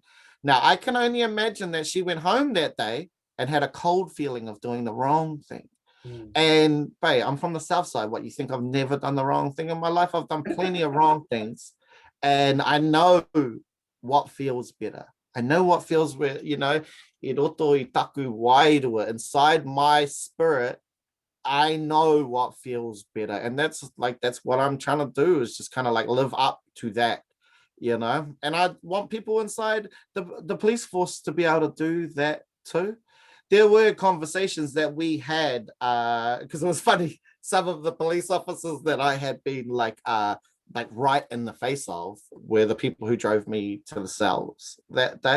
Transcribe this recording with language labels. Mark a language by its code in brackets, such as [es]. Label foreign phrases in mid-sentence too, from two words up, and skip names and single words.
[en] Now I can only imagine that she went home that day and had a cold feeling of doing the wrong thing. And I'm from the south side. What, you think I've never done the wrong thing in my life? I've done plenty of wrong things, and I know what feels better. I know what feels where, you know, [mi] I roto I taku wairua, [en] inside my spirit, I know what feels better. And that's what I'm trying to do, is just kind of like live up to that, you know. And I want people inside the police force to be able to do that too. There were conversations that we had, because it was funny, some of the police officers that I had been like right in the face of were the people who drove me to the cells that day.